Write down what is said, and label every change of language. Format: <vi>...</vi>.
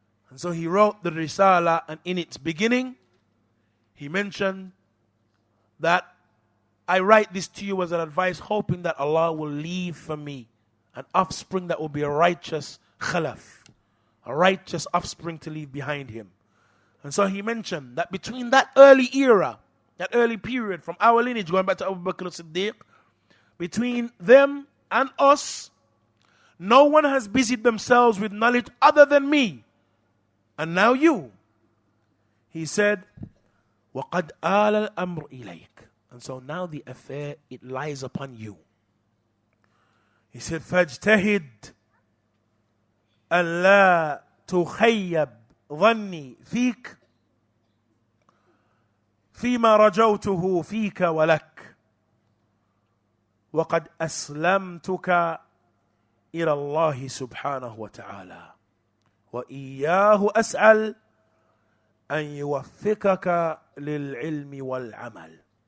<en>And so he wrote the Risala, and in its beginning, he mentioned that I write this to you as an advice, hoping that Allah will leave for me an offspring that will be a righteous khalaf, a righteous offspring to leave behind him. And so he mentioned that between that early era, that early period from our lineage, going back to Abu Bakr as-Siddiq, between them and us, no one has busied themselves with knowledge other than me. And now you. He said,</en> <ar>وَقَدْ آلَ الْأَمْرُ إِلَيْكَ.</ar> <en>And so now the affair, it lies upon you. He said,</en> <ar>فَاجْتَهِدْ أَنْ لَا تُخَيَّبْ ظَنِّي فِيكَ فِيمَا رَجَوْتُهُ فِيكَ وَلَكَ وَقَدْ أَسْلَمْتُكَ إِلَى اللَّهِ سُبْحَانَهُ وَتَعَالَى وَإِيَّاهُ أَسْأَلْ أَنْ يُوَفِّقَكَ لِلْعِلْمِ وَالْعَمَلِ.</ar>